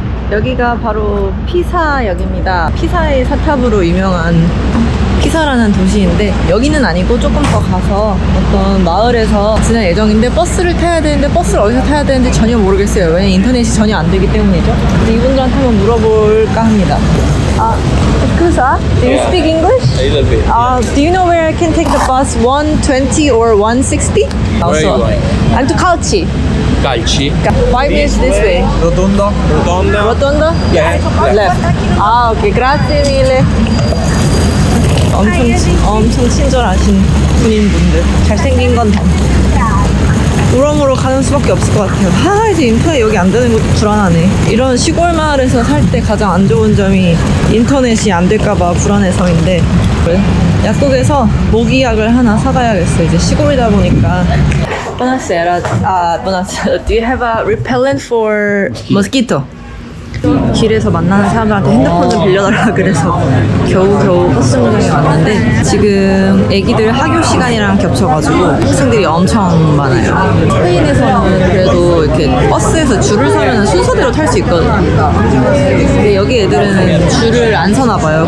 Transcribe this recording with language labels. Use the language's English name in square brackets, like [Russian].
[Korean] 여기가 바로 피사역입니다. 피사의 사탑으로 유명한 피사라는 도시인데 여기는 아니고 조금 더 가서 어떤 마을에서 지날 예정인데 버스를 타야 되는데 버스를 어디서 타야 되는지 전혀 모르겠어요. 왜냐면 인터넷이 전혀 안 되기 때문이죠. 그래서 이분들한테 한번 물어볼까 합니다. [Italian] Scusa, [English] do you speak English? A little bit. Do you know where I can take the bus 120 or 160? Where are you going? I'm to Calci. Calci. 5 minutes this way. Rotonda. Rotonda. Rotonda? Yeah. Left. Okay. [Italian] Grazie mille. [Korean] 엄청 친절하신 군인분들. 잘생긴 건 덤. 우렁으로 가는 수밖에 없을 것 같아요. 이제 인터넷 여기 안 되는 것도 불안하네. 이런 시골 마을에서 살 때 가장 안 좋은 점이 인터넷이 안 될까봐 불안해서인데 약국에서 모기약을 하나 사가야겠어. 이제 시골이다 보니까. [Italian] Buonasera. Buonasera. [English] Do you have a repellent for mosquito? [Korean] 길에서 만나는 사람들한테 핸드폰을 빌려달라 그래서 겨우겨우 버스 정류장에 왔는데 지금 애기들 학교 시간이랑 겹쳐가지고 학생들이 엄청 많아요. 스페인에서는 그래도 이렇게 버스에서 줄을 서면 순서대로 탈 수 있거든요. 근데 여기 애들은 줄을 안 서나 봐요.